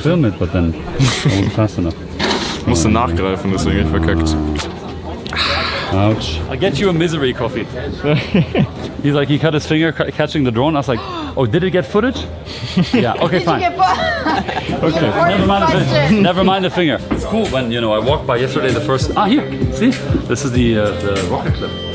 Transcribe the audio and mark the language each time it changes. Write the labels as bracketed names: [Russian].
[English] Film it, but then I wasn't fast enough. [German] Ich musste nachgreifen, deswegen ich verkackt. [English] Ouch. I'll get you a misery coffee. He's like, he cut his finger catching the drone. I was like, oh, did it get footage? Yeah, okay, fine. Okay, never mind the finger. It's cool when, you know, I walked by yesterday the first, here, see? This is the rocket clip.